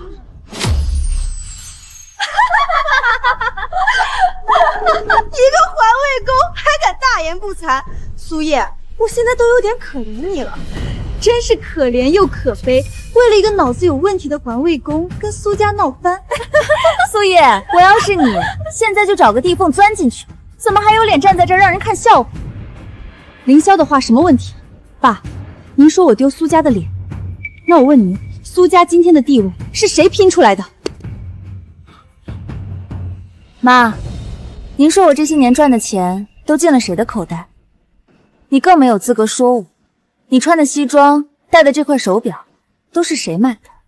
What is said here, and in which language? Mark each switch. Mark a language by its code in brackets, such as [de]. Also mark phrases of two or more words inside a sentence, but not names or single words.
[zh] 一個環衛宮還敢大言不慚，蘇葉，我現在都有點可憐你了，真是可憐又可悲。為了一個腦子有問題的環衛宮，跟蘇家鬧翻。蘇葉，我要是你，現在就找個地縫鑽進去，怎麼還有臉站在這兒讓人看笑話？凌霄的話什麼問題？爸，您說我丟蘇家的臉，那我問您，蘇家今天的地位是誰拼出來的？媽， 您說我这些年賺的錢都進了誰的口袋？你更沒有資格說我。你穿的西裝，戴的這塊手錶，都是誰買的？